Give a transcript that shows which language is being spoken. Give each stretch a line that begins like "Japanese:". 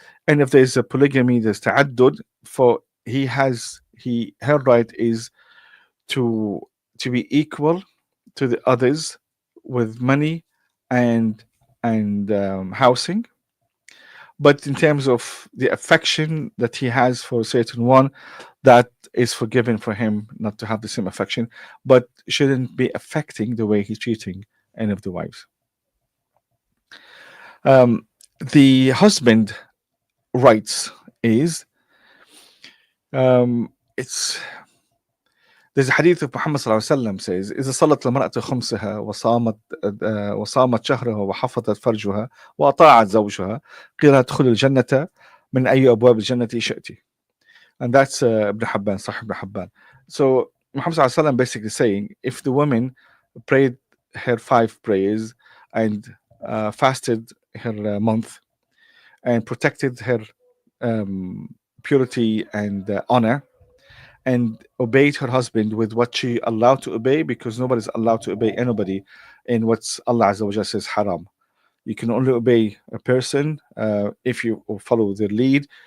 English: And if there's a polygamy, there's ta'addud, for her right is to be equal to the others with money and housing. But in terms of the affection that he has for a certain one, that is forgiven for him not to have the same affection, but shouldn't be affecting the way he's treating any of the wives. The husband rights is there's a hadith of Muhammad sallallahu alaihi wasallam says,
Arabic: إذا صلت المرأة خمسها وصامت شهرها وحفظت فرجها وأطاعت زوجها قيل ادخل الجنة من أي أبواب الجنة شئت.
English: And that's Ibn Habban, Sahih Ibn Habban. So Muhammad sallallahu alaihi wasallam basically saying, if the woman prayed her 5 prayers and fasted her month and protected her purity and honor, and obeyed her husband with what she allowed to obey, because nobody's allowed to obey anybody in what's Allah Azza wa Jalla says haram. You can only obey a person if you follow their lead,